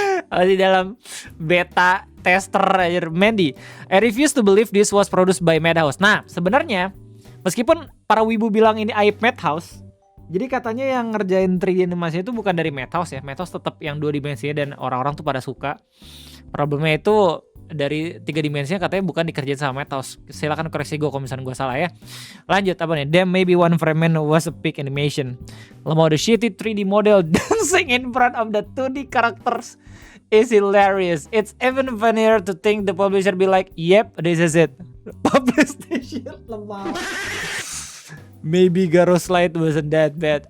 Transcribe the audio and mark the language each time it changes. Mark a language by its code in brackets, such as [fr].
[id] Di dalam beta tester aja. [en] Mandy, I refuse to believe this was produced by Madhouse. [id] Nah, sebenarnya meskipun para wibu bilang ini aib Madhouse, jadi katanya yang ngerjain 3D animasi itu bukan dari Madhouse ya. Madhouse tetap yang 2 dimensinya dan orang-orang tuh pada suka. Problemnya itu dari 3 dimensinya katanya bukan dikerjain sama Madhouse. Silakan koreksi gue kalau misalnya gue salah ya. Lanjut apa nih? [en] Damn, maybe one frame man was a peak animation. Lemau the shitty 3D model dancing in front of the 2D characters is hilarious. It's even funnier to think the publisher be like, yep, this is it. Publish this shit lemau. Maybe Garo Slide wasn't that bad.